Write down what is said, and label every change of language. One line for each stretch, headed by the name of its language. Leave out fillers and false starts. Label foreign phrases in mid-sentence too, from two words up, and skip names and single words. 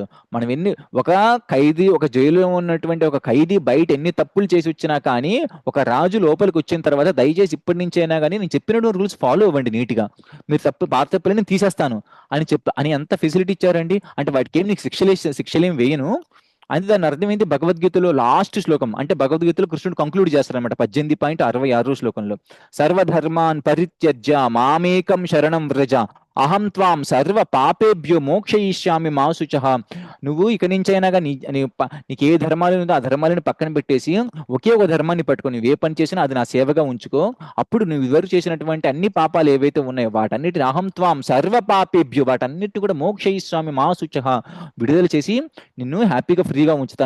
Telugu: మనం ఒక ఖైదీ, ఒక జైలులో ఉన్నటువంటి ఒక ఖైదీ బయట ఎన్ని తప్పులు చేసి వచ్చినా కానీ ఒక రాజు లోపలికి వచ్చిన తర్వాత దయచేసి ఇప్పటి నుంచి అయినా కానీ నేను చెప్పినటువంటి
English: rules follow
Telugu: అవ్వండి నీట్గా, మీరు పాత తప్పులని నేను తీసేస్తాను అని ఎంత ఫెసిలిటీ ఇచ్చారండి. అంటే వాటికి ఏం నీకు శిక్షలేం వేయను అంటే దాని అర్థమైంది. భగవద్గీతలో లాస్ట్ శ్లోకం అంటే భగవద్గీతలో కృష్ణుడు కంక్లూడ్ చేస్తారనమాట 18.66 శ్లోకంలో,
Sanskrit: సర్వధర్మాన్ పరిత్యజ్య మామేకం శరణం వ్రజ అహం త్వాం సర్వ పాపేభ్యో మోక్షయిష్యామి మా శుచః.
Telugu: నువ్వు ఇక నుంచైనా కానీ నీకు ఏ ధర్మాలు ఉందో ఆ ధర్మాలను పక్కన పెట్టేసి ఒకే ఒక ధర్మాన్ని పట్టుకొని నువ్వు ఏ పని చేసినా అది నా సేవగా ఉంచుకో. అప్పుడు నువ్వు ఇదివరకు చేసినటువంటి అన్ని పాపాలు ఏవైతే ఉన్నాయో వాటన్నిటిని
Sanskrit: అహం త్వాం సర్వ పాపేభ్యో
Telugu: వాటన్నిటి కూడా
Sanskrit: మోక్షయిష్యామి మా శుచః
Telugu: విడుదల చేసి నిన్ను హ్యాపీగా ఫ్రీగా ఉంచుతాను.